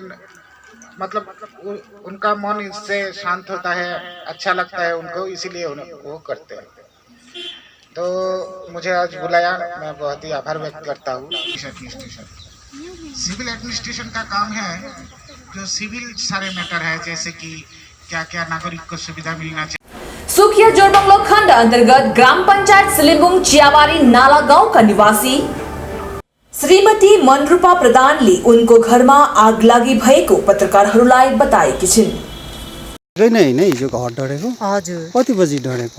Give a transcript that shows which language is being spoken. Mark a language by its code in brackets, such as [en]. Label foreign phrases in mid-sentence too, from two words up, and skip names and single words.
[hi] मतलब उनका मन इससे शांत होता है, अच्छा लगता है उनको, इसीलिए वो करते हैं। तो मुझे आज बुलाया, मैं बहुत ही आभार व्यक्त करता हूँ। [en] civil administration [hi] का काम है जो सिविल सारे मैटर है, जैसे कि क्या क्या नागरिक को सुविधा मिलना चाहिए। [ne] सुखिया जोरबंगलो खण्ड अन्तर्गत ग्राम पञ्चायत सिलिम्बुङ चियाबारी नाला गाउँका निवासी श्रीमती मनरूपा प्रधानले उनको घरमा आगलागी भएको पत्रकारहरूलाई बताएकी छिन्। होइन हिजो घर डढेको? हजुर। कति बजी डढेको?